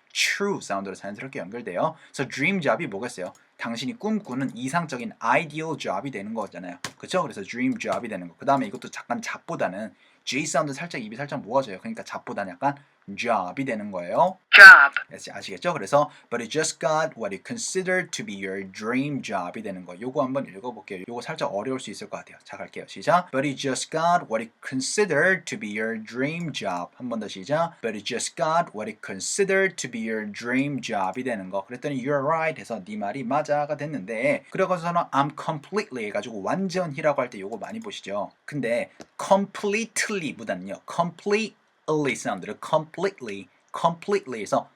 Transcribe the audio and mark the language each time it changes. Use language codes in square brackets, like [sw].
[ko] true 사운드로 자연스럽게 연결돼요. 그래서 dream job이 뭐겠어요? 당신이 꿈꾸는 이상적인 ideal job이 되는 거잖아요. 그렇죠? 그래서 [en] dream job [ko] 이 되는 거. 그 다음에 이것도 잠깐 잡보다는 J 사운드 살짝 입이 살짝 모아져요. 그러니까 잡보다는 약간 job이 되는 거예요. [en] Job. [ko] 아시겠죠? 그래서 [en] but you just got what you consider to be your dream job이 [ko] 되는 거. 요거 한번 읽어볼게요. 요거 살짝 어려울 수 있을 것 같아요. 자 갈게요. 시작. [en] But you just got what you consider to be your dream job. [ko] 한 번 더 시작. [en] But you just got what you consider to be your dream job이 [ko] 되는 거. 그랬더니 [en] you're right [ko] 해서 네 말이 맞아가 됐는데 그래가지고서는 [en] I'm completely [ko] 해가지고 완전히라고 할 때 요거 많이 보시죠. 근데 completely보다는요. completely 사운드를 completely에서